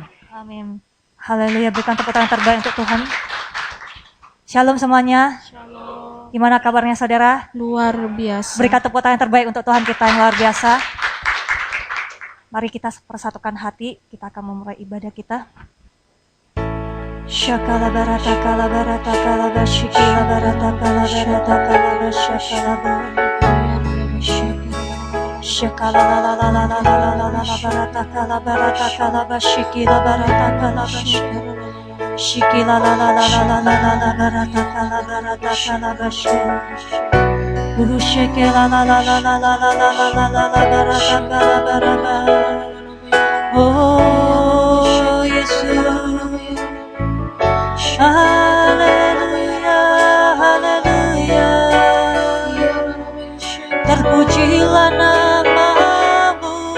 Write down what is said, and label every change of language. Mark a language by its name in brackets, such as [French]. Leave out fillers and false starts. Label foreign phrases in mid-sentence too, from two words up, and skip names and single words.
[Indonesian] Amin. Haleluya, berikan tepuk tangan terbaik untuk Tuhan. Shalom semuanya. Shalom. Gimana kabarnya saudara? Luar biasa. Berikan tepuk tangan terbaik untuk Tuhan kita yang luar biasa. Mari kita persatukan hati, kita akan memulai ibadah kita. Shakala barata kala barata kala bashikila barata kala barata kala bashakala shakala la la la la la la la la la barata kala bashikila barata kala shikila la la la la la la la la barata kala bashikila shakila la la la la la la la la la la barata kala barata. Oh Yesus. Haleluya, haleluya. Terpujilah namamu.